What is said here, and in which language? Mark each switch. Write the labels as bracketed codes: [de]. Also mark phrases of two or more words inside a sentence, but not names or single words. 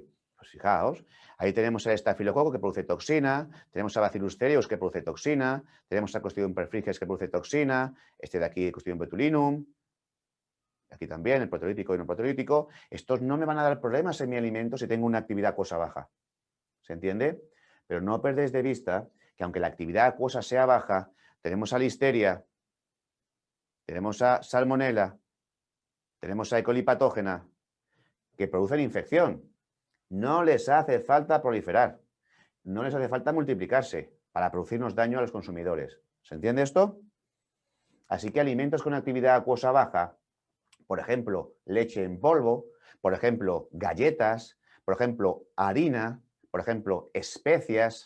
[es] Pues fijaos, ahí tenemos el estafilococo que produce toxina, tenemos a Bacillus cereus que produce toxina, tenemos a Clostridium perfringens que produce toxina, este de aquí, Clostridium botulinum, aquí también, el proteolítico y no proteolítico. Estos no me van a dar problemas en mi alimento si tengo una actividad acuosa baja. ¿Se entiende? Pero no perdéis de vista que aunque la actividad acuosa sea baja, tenemos a Listeria, tenemos a Salmonella, tenemos a E. coli patógena, que producen infección. No les hace falta proliferar, no les hace falta multiplicarse para producirnos daño a los consumidores. ¿Se entiende esto? Así que alimentos con actividad acuosa baja, por ejemplo, leche en polvo, por ejemplo, galletas, por ejemplo, harina, por ejemplo, especias.